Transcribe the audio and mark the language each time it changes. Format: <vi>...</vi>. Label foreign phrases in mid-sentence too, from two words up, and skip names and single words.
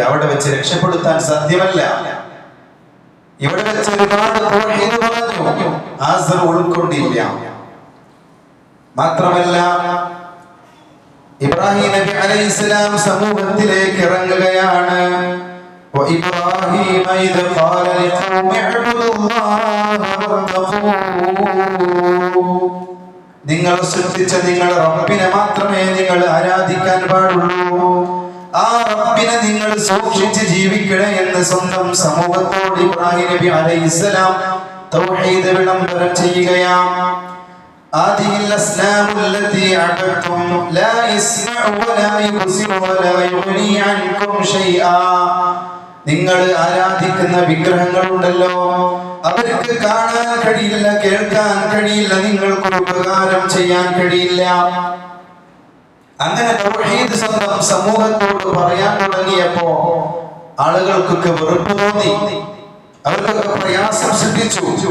<ml>അവിടെ വെച്ച് രക്ഷപ്പെടുത്താൻ സാധ്യമല്ല. ഇവിടെ വെച്ച് ഒരുപാട് തൗഹീദ് പറഞ്ഞു, ആസർ ഉൾക്കൊണ്ടില്ല. മാത്രമല്ല ഇബ്രാഹിം നബി അലൈഹിസ്സലാം സമൂഹത്തിലേക്ക് ഇറങ്ങുകയാണ്.</ml> <ar>وإبراهيم إذ قال لقومه اعبدوا الله واتقوه.</ar> <ml>നിങ്ങൾ സൃഷ്ടിച്ച നിങ്ങളുടെ റബ്ബിനെ മാത്രമേ നിങ്ങൾ ആരാധിക്കാൻ പാടുള്ളൂ. ആ റബ്ബിനെ നിങ്ങൾ സൂക്ഷിച്ച് ജീവിക്കണേ എന്ന് സ്വന്തം സമൂഹത്തോട് ഇബ്രാഹിം നബി അലൈഹിസ്സലാം തൗഹീദ് വിളംബരം ചെയ്യുകയാണ്.</ml> <ar>هذه الأصنام التي عبدتم لا يسمع ولا يبصر ولا يغني عنكم شيئا.</ar> <ml>നിങ്ങൾ ആരാധിക്കുന്ന വിഗ്രഹങ്ങളുണ്ടല്ലോ, അവർക്ക് കാണാൻ കഴിയില്ല, കേൾക്കാൻ കഴിയില്ല, നിങ്ങൾക്ക് ഉപകാരം ചെയ്യാൻ കഴിയില്ല. അങ്ങനെ തൗഹീദ് സ്വന്തം സമൂഹത്തോട് പറയാൻ തുടങ്ങിയപ്പോ ആളുകൾക്കൊക്കെ വെറുപ്പ് തോന്നി, അവർക്കൊക്കെ പ്രയാസം സൃഷ്ടിച്ചു.</ml>